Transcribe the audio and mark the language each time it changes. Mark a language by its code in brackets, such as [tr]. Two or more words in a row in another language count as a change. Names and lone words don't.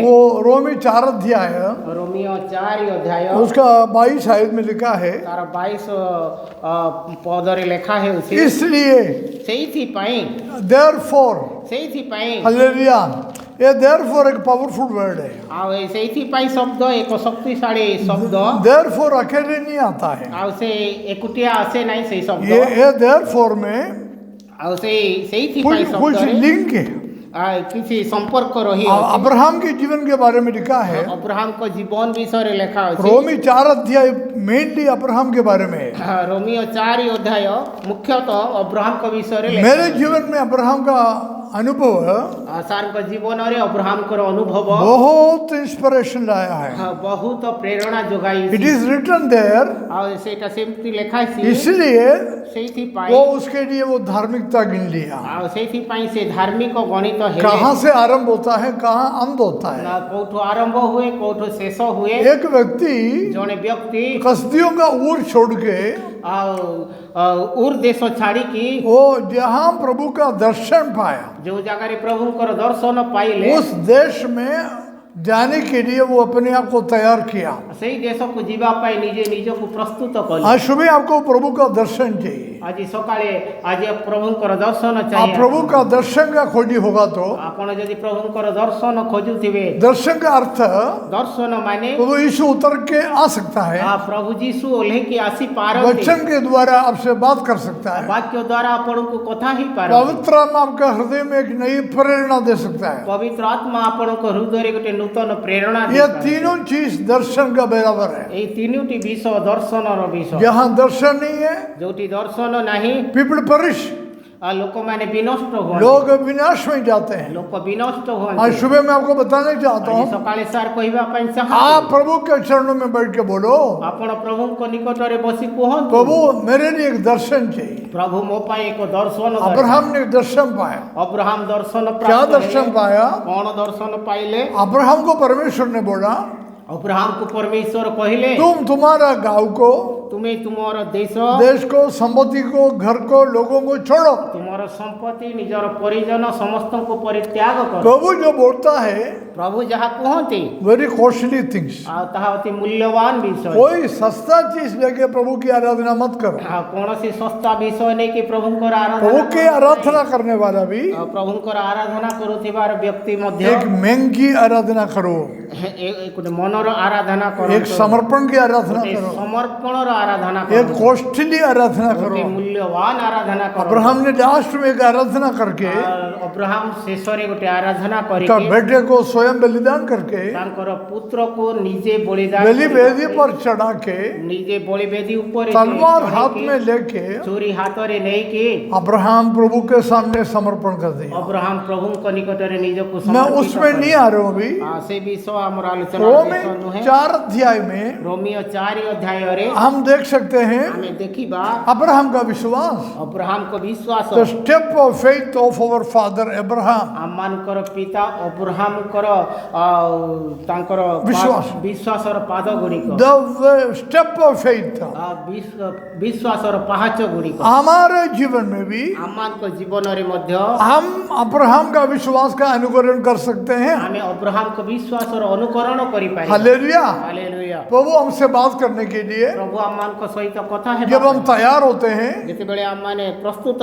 [hi] वो रोमी 4 अध्याय, रोमियो 4 अध्याय उसका 22 आयत में लिखा है, [or] ତାର 22 ପଦ ରେ [hi] लिखा है। इसलिए [or] ସେଇଥି ପାଇଁ, [en] therefore, [or] ସେଇଥି ପାଇଁ, [hi] हालेलुया, ये therefore एक [en] powerful word [hi] है। [or] ଆଉ ସେଇଥିପାଇଁ ଶବ୍ଦ ଏକ ଶକ୍ତିଶାଳୀ ଶବ୍ଦ। [hi] therefore अकेले नहीं आता है। [or] ଆଉ ସେ ଏକୁଟିଆ ଆସେ ନାହିଁ ସେଇ ଶବ୍ଦ। [hi] ये therefore में [or] ଆଉ ସେଇଥିପାଇଁ [hi] कुछ [or] ଶବ୍ଦରେ [hi] लिंक है। [or] କିଛି ସମ୍ପର୍କ ରହିଅଛି। [hi] अब्राहम के जीवन के बारे में लिखा है। [or] ଅବ୍ରାହମଙ୍କ ଜୀବନ ବିଷୟରେ ଲେଖା ଅଛି। [hi] रोमी 4 अध्याय मेनली अब्राहम के बारे में है। [or] ରୋମିଓ 4 ଅଧ୍ୟାୟ ମୁଖ୍ୟତଃ ଅବ୍ରାହମଙ୍କ ବିଷୟରେ ଲେଖା [hi] मेरे [or] ଅଛି। [hi] जीवन में अब्राहम का अनुभव [or] ସାରଙ୍କ ଜୀବନରେ ଅବ୍ରାହମଙ୍କର ଅନୁଭବ [hi] बहुत इंस्पिरेशन लाया है। [or] ବହୁତ ପ୍ରେରଣା ଯୋଗାଇ। [en] it is written there, [or] ଆଉ ସେଇଟା ସେମିତି ଲେଖା ଅଛି। [hi] इसलिए [or] ସେଇଥିପାଇଁ [hi] वो उसके लिए वो धार्मिकता गिन लिया। [or] ଆଉ ସେଇଥିପାଇଁ ସେ ଧାର୍ମିକ ଗଣିତ ହେଲେ। [hi] कहाँ से आरंभ होता है, कहाँ अंत होता है। [or] କୋଉଠୁ ଆରମ୍ଭ ହୁଏ କୋଉଠୁ ଶେଷ ହୁଏ। [hi] एक व्यक्ति [or] ଜଣେ ବ୍ୟକ୍ତି [hi] कसदियों का ऊर छोड़ के [or] ଆଉ ଉର୍ ଦେଶ ଛାଡ଼ିକି [hi] वो जहाँ प्रभु का दर्शन पाया, [or] ଯୋଉ ଜାଗାରେ ପ୍ରଭୁଙ୍କର ଦର୍ଶନ ପାଇଲେ [hi] उस देश में जाने के लिए वो अपने आप को तैयार किया। [or] ସେଇ ଦେଶକୁ ଯିବା ପାଇଁ ନିଜେ ନିଜକୁ ପ୍ରସ୍ତୁତ କଲେ। [hi] आज सुबह आपको प्रभु का दर्शन चाहिए। [or] ଆଜି ସକାଳେ ଆଜି ପ୍ରଭୁଙ୍କର ଦର୍ଶନ [hi] आप [or] ଚାହିଁବେ। [hi] प्रभु का दर्शन का खोजी होगा तो [or] ଆପଣ ଯଦି ପ୍ରଭୁଙ୍କର ଦର୍ଶନ ଖୋଜୁଥିବେ, [hi] दर्शन का अर्थ [or] ଦର୍ଶନ ମାନେ [hi] प्रभु यीशु उतर के आ सकता है, [or] ପ୍ରଭୁ ଯୀଶୁ ଓହ୍ଲେଇକି ଆସି ପାରନ୍ତି। [hi] वचन के द्वारा आपसे बात कर सकता है, [or] ବାକ୍ୟ ଦ୍ୱାରା ଆପଣଙ୍କୁ କଥା ହେଇପାରନ୍ତି। [hi] पवित्र आत्मा आपका हृदय में एक नई प्रेरणा दे सकता है। [or] ପବିତ୍ର ଆତ୍ମା ଆପଣଙ୍କ ହୃଦୟରେ ଗୋଟେ ନୂତନ ପ୍ରେରଣା [hi] ये [or] ଦେଇପାରେ। [hi] तीनों चीज दर्शन का बराबर है। [or] ଏଇ ତିନୋଟି ବିଷୟ ଦର୍ଶନର ବିଷୟ। [hi] जहाँ दर्शन नहीं है, [or] ଯୋଉଠି ଦର୍ଶନ ନାହିଁ [en] people perish, [or] ଲୋକମାନେ ବିନଷ୍ଟ ହୁଅନ୍ତି। [hi] लोग विनाश में जाते हैं। [or] ଲୋକ ବିନଷ୍ଟ [hi] आज [or] ହୁଅନ୍ତି। [hi] सुबह मैं आपको बताना चाहता [or] ଆଜି [hi] हूँ, [or] ସକାଳେ ସାର୍ କହିବା ପାଇଁ [hi] आप [or] ଚାହାନ୍ତି। [hi] प्रभु के चरणों में बैठ के बोलो, [or] ଆପଣ ପ୍ରଭୁଙ୍କ ନିକଟରେ ବସି କୁହନ୍ତୁ, [hi] प्रभु मेरे लिए एक दर्शन चाहिए। [or] ପ୍ରଭୁ ମୋ ପାଇଁ ଏକ ଦର୍ଶନ ଦରକାର। [hi] अब्राहम ने एक दर्शन पाया। [or] ଅବ୍ରାହମ ଦର୍ଶନ [hi] क्या [or] ପ୍ରାପ୍ତ [hi] दर्शन [or] ହେଲେ। [hi] पाया? [or] କଣ ଦର୍ଶନ ପାଇଲେ? [hi] अब्राहम को परमेश्वर ने बोला, [or] ଅବ୍ରାହମକୁ ପରମେଶ୍ୱର କହିଲେ, [hi] तुम तुम्हारा गांव को, [or] ତୁମେ ତୁମର [hi] देश को, संपत्ति को, घर को, लोगों को छोड़ो। [or] ତୁମର ସମ୍ପତ୍ତି ନିଜର ପରିଜନ ସମସ୍ତଙ୍କୁ ପରିତ୍ୟାଗ କର। [hi] प्रभु जो बोलता है [or] ପ୍ରଭୁ ଯାହା କୁହନ୍ତି [en] very costly things. [or] ଆଉ ତାହା ଅତି ମୂଲ୍ୟବାନ ବିଷୟ। [hi] कोई सस्ता चीज लेके प्रभु की आराधना मत करो। [or] ଆଉ କୌଣସି ଶସ୍ତା ବିଷୟ ନେଇକି ପ୍ରଭୁଙ୍କର [hi] प्रभु [or] ଆରାଧନା [hi] की आराधना करने वाला भी [or] ଆଉ ପ୍ରଭୁଙ୍କର ଆରାଧନା କରୁଥିବାର ବ୍ୟକ୍ତି ମଧ୍ୟ [hi] एक महंगी आराधना करो, [or] ଗୋଟେ ମନର ଆରାଧନା [hi] एक [or] କରନ୍ତୁ। [hi] समर्पण की आराधना [or] ଗୋଟେ [hi] करो, [or] ସମର୍ପଣର ଆରାଧନା [hi] एक [or] କରନ୍ତୁ। [hi] कॉस्टली आराधना [or] ଗୋଟେ [hi] करो। [or] ମୂଲ୍ୟବାନ ଆରାଧନା କରନ୍ତୁ। [hi] अब्राहम ने लास्ट में एक आराधना करके [or] ଅବ୍ରାହମ ଶେଷରେ ଗୋଟେ ଆରାଧନା [hi] का [or] କରିକି [hi] बेटे को स्वयं बलिदान करके [or] ତାଙ୍କର ପୁତ୍ରକୁ ନିଜେ ବଳିଦାନ [hi] बलि वेदी [or] କରି [hi] पर चढ़ा के [or] ନିଜେ ବଳିବେଦୀ ଉପରେ [hi] तलवार [or] ଚଢ଼େଇକି, [hi] हाथ में लेके [or] ଛୁରୀ ହାତରେ ନେଇକି [hi] अब्राहम प्रभु के सामने समर्पण कर दिया। [or] ଅବ୍ରାହମ ପ୍ରଭୁଙ୍କ ନିକଟରେ ନିଜକୁ [hi] मैं [or] ସମର୍ପିତ [hi] उसमें [or] କଲେ। [hi] नहीं आ रहा हूँ अभी। [or] ସେ ବିଷୟ ଆମର ଆଲୋଚନା [hi] रोमी [or] ବିଷୟ ନୁହେଁ। [hi] 4 अध्याय में [or] ରୋମିଓ 4 ଅଧ୍ୟାୟରେ [hi] हम देख सकते हैं [or] ଆମେ ଦେଖିବା [hi] अब्राहम का विश्वास, [or] ଅବ୍ରାହମଙ୍କ ବିଶ୍ୱାସ। [en] the step of faith of our father Abraham. [or] ଆମମାନଙ୍କର ପିତା ଅବ୍ରାହମଙ୍କର ତାଙ୍କର ବିଶ୍ୱାସ। ବିଶ୍ୱାସର ପାଦ ଗୁଡ଼ିକ [en] the step of faith [or] ବିଶ୍ୱାସର ପାହାଚ ଗୁଡ଼ିକ [hi] हमारे जीवन में भी [or] ଆମମାନଙ୍କ ଜୀବନରେ ମଧ୍ୟ [hi] हम अब्राहम का विश्वास का अनुकरण कर सकते हैं। [or] ଆମେ ଅବ୍ରାହମଙ୍କ ବିଶ୍ୱାସର ଅନୁକରଣ କରିପାରିବା। [hi] हालेलुया। [or] ହାଲେଲୁୟା। [hi] प्रभु हमसे बात करने के लिए [or] ପ୍ରଭୁ ଆମମାନଙ୍କ ସହିତ କଥା [hi] जब [or] ହେବା [hi] हम तैयार होते हैं [or] ଯେତେବେଳେ ଆମମାନେ ପ୍ରସ୍ତୁତ